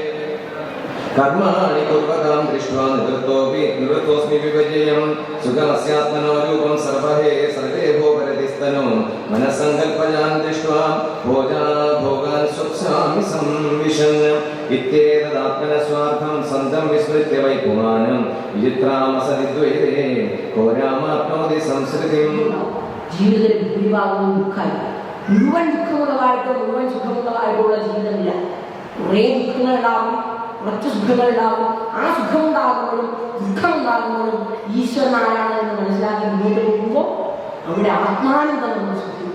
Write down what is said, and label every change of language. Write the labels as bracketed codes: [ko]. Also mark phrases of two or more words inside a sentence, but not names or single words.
[sa] कर्माणि कुर्वतां दृष्ट्वा निवृत्तोऽस्मि विभजेयं सुखमस्यात्मनो रूपं सर्वे भोगरतिस्तनो मनस्सङ्कल्पजान् दृष्ट्वा भोगान् सुप्सामि संविशन् इत्येतदात्मनस्वार्थं सन्तं विस्मृत्य वै पुमानं विचित्रामसदिद्वैते को रामाप्नोति संस्कृतिम् [ml] ജീവിതത്തിൽ ഭൂരിഭാഗവും ദുഃഖമായി മുഴുവൻ ദുഃഖമുള്ളതായിട്ടോ മുഴുവൻ സുഖമുള്ളതായിട്ടുള്ള ജീവിതമില്ല. കുറേ ദുഃഖങ്ങളുണ്ടാകും, കുറച്ച് സുഖങ്ങളുണ്ടാകും. ആ സുഖമുണ്ടാകുമ്പോഴും ദുഃഖമുണ്ടാകുമ്പോഴും ഈശ്വരനാരാണ് എന്ന് മനസ്സിലാക്കി മുന്നോട്ട് പോകുമ്പോൾ അവിടെ ആത്മാനന്ദം നമ്മൾ സുഖിക്കും.